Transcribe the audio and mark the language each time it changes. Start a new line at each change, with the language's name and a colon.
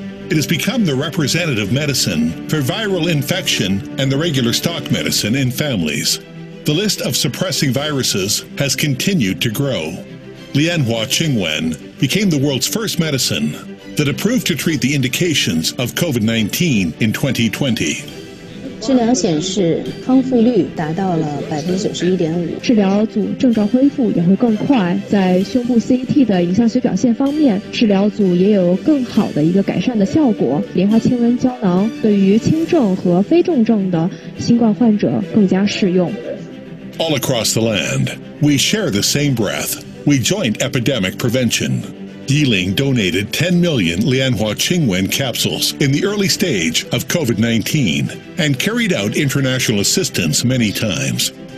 English: It has become the representative medicine for viral infection and the regular stock medicine in families. The list of suppressing viruses has continued to grow. Lianhua Qingwen became the world's first medicine that approved to treat the indications of COVID-19 in 2020.
Chinese: 治疗显示康复率达到了91.5%，治疗组症状恢复也会更快。在胸部 CT 的影像学表现方面，治疗组也有更好的一个改善的效果。莲花清瘟胶囊对于轻症和非重症的新冠患者更加适用。
English: All across the land, we share the same breath. We joined epidemic prevention. Yiling donated 10 million Lianhua Qingwen capsules in the early stage of COVID-19 and carried out international assistance many times.